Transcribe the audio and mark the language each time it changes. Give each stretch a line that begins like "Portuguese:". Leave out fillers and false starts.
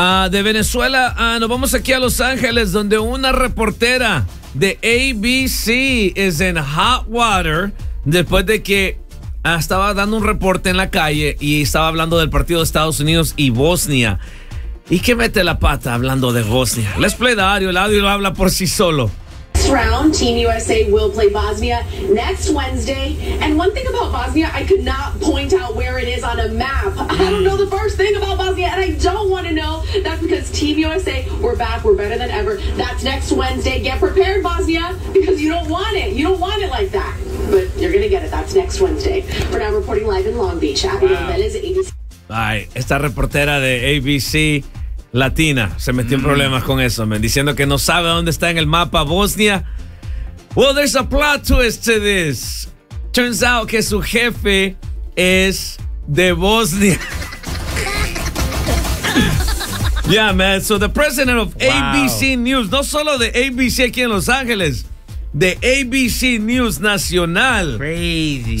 Spanish: De Venezuela, nos vamos aquí a Los Ángeles, donde una reportera de ABC
English: is in hot water
Spanish: después de que estaba dando un reporte en la calle y estaba hablando del partido de Estados Unidos y Bosnia. ¿Y qué mete la pata hablando de Bosnia?
English: Let's play the audio.
Spanish: El audio lo habla por sí solo.
English: Round Team USA will play Bosnia next Wednesday. And one thing about Bosnia, I could not point out where it is on a map. I don't know the first thing about Bosnia, and I don't want to know. That's because Team USA, we're back, we're better than ever. That's next Wednesday. Get prepared, Bosnia, because you don't want it. You don't want it like that. But you're gonna get it. That's next Wednesday. For now, reporting live in Long Beach. Bye.
Spanish: Esta reportera de ABC Latina se metió en problemas con eso, man, diciendo que no sabe dónde está en el mapa Bosnia.
English: Well, there's a plot twist to this. Turns out
Spanish: que su jefe es de Bosnia.
English: Yeah, man. So the president of ABC News,
Spanish: no solo de ABC aquí en Los Ángeles, de ABC News Nacional.
English: Crazy.